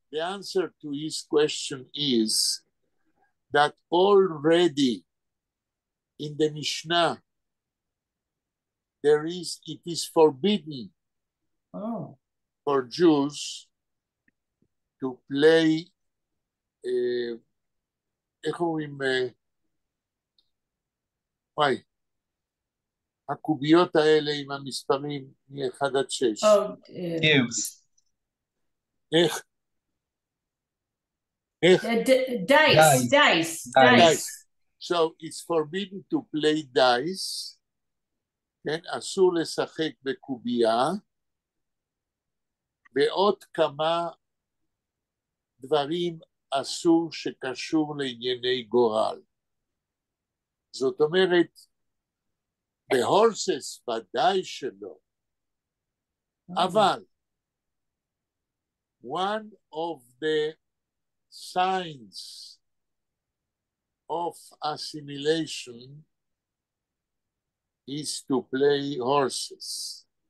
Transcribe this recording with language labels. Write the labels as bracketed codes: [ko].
[en] answer to his question is that already in the Mishnah it is forbidden for Jews to play [he] איך אומרים, הקוביות האלה עם המספרים מ-1 עד 6. [en] Cubes. [he] איך? איך? [en] dice. So it's forbidden to play dice, [he] כן? אסור לשחק בקובייה, ועוד כמה דברים אסור שקשור לענייני גורל. זאת אומרת, בהורסס ודאי שלא, אבל [en] one of the signs of assimilation is to play horses.